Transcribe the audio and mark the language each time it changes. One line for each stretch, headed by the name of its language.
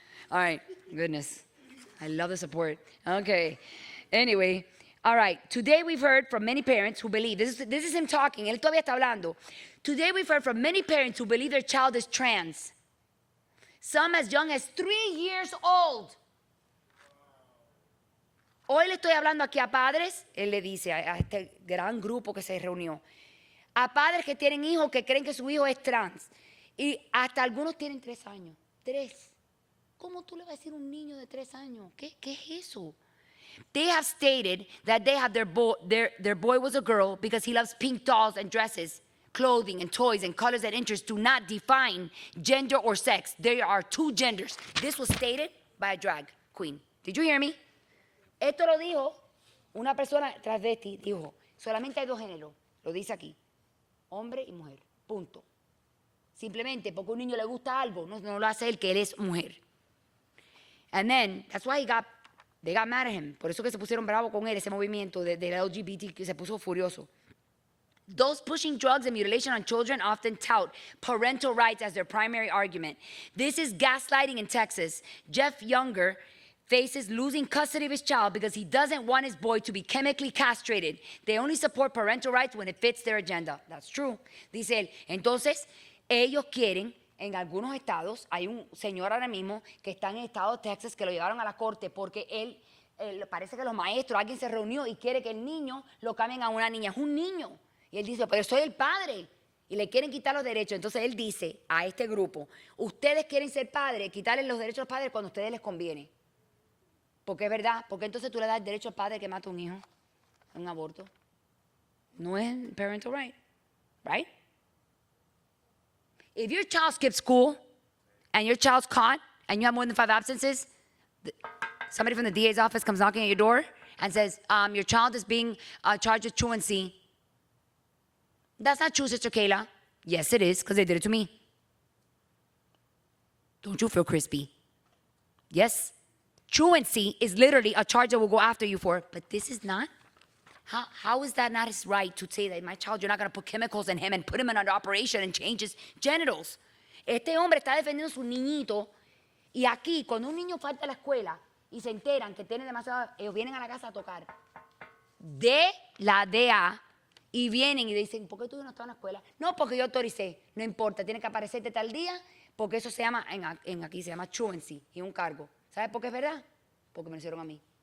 English: All right, goodness. I love the support. Okay. Anyway, all right. Today we've heard from many parents who believe, this is him talking,
Spanish: él todavía está hablando.
English: Today we've heard from many parents who believe their child is trans. Some as young as 3 years old.
Spanish: Hoy le estoy hablando aquí a padres, él le dice a este gran grupo que se reunió, a padres que tienen hijos que creen que su hijo es trans. Y hasta algunos tienen 3 años. 3. ¿Cómo tú le vas a decir a un niño de 3 años? ¿Qué es eso?
English: They have stated that they have their boy was a girl because he loves pink dolls and dresses. Clothing and toys and colors and interests do not define gender or sex. There are 2 genders. This was stated by a drag queen. Did you hear me?
Spanish: Esto lo dijo una persona transvesti. Dijo, solamente hay 2 géneros. Lo dice aquí. Hombre y mujer. Punto. Simplemente porque a un niño le gusta algo, no lo hace él que él es mujer.
English: And then, that's why they got mad at him.
Spanish: Por eso que se pusieron bravos con él, ese movimiento de la LGBT que se puso furioso.
English: Those pushing drugs and mutilation on children often tout parental rights as their primary argument. This is gaslighting in Texas. Jeff Younger faces losing custody of his child because he doesn't want his boy to be chemically castrated. They only support parental rights when it fits their agenda. That's true.
Spanish: Dice él. Entonces, ellos quieren, en algunos estados, hay un señor ahora mismo que está en el estado de Texas que lo llevaron a la corte porque él parece que los maestros, alguien se reunió y quiere que el niño lo cambien a una niña. Es un niño. Y él dice, pero soy el padre. Y le quieren quitar los derechos. Entonces él dice a este grupo, ustedes quieren ser padres, quitarles los derechos a los padres cuando a ustedes les conviene. Porque es verdad, porque entonces tú le das el derecho al padre que mata a un hijo, a un aborto. No es
English: parental right, right? If your child skips school and your child's caught and you have more than 5 absences, somebody from the DA's office comes knocking at your door and says, your child is being charged with truancy. That's not true, Sister Keila. Yes, it is, because they did it to me. Don't you feel crispy? Yes. Truancy is literally a charge that will go after you for, but this is not. How is that not his right to say that my child, you're not going to put chemicals in him and put him under operation and change his genitals?
Spanish: Este hombre está defendiendo a su niñito y aquí, cuando un niño falta a la escuela y se enteran que tiene demasiado, ellos vienen a la casa a tocar de la DA y vienen y dicen, ¿por qué tú no estás en la escuela? No, porque yo autoricé. No importa, tiene que aparecerte tal día porque eso se llama, aquí se llama truancy y un cargo. ¿Sabes por qué es verdad? Porque me lo hicieron a mí.